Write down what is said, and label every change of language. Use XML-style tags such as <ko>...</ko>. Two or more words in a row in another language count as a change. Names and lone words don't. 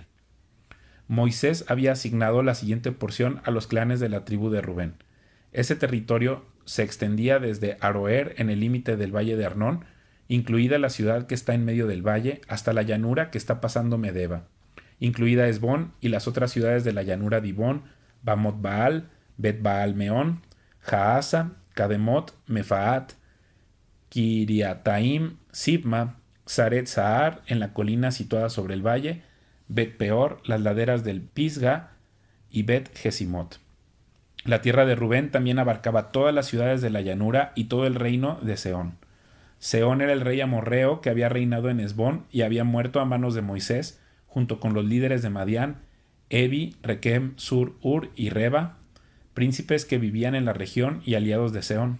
<es>Moisés había asignado la siguiente porción a los clanes de la tribu de Rubén. Ese territorio se extendía desde Aroer en el límite del valle de Arnón, incluida la ciudad que está en medio del valle, hasta la llanura que está pasando Medeba, incluida Hesbón y las otras ciudades de la llanura Dibón, Bamot Baal, Bet Baal Meón, Jaasa, Kademot, Mefaat, Kiriataim, Sibma, Xaret Sahar, en la colina situada sobre el valle, Bet Peor, las laderas del Pisga y Bet Jesimot. La tierra de Rubén también abarcaba todas las ciudades de la llanura y todo el reino de Sehón. Sehón era el rey amorreo que había reinado en Hesbón y había muerto a manos de Moisés, junto con los líderes de Madián, Evi, Rekem, Sur, Ur y Reba, príncipes que vivían en la región y aliados de Sehón.</es>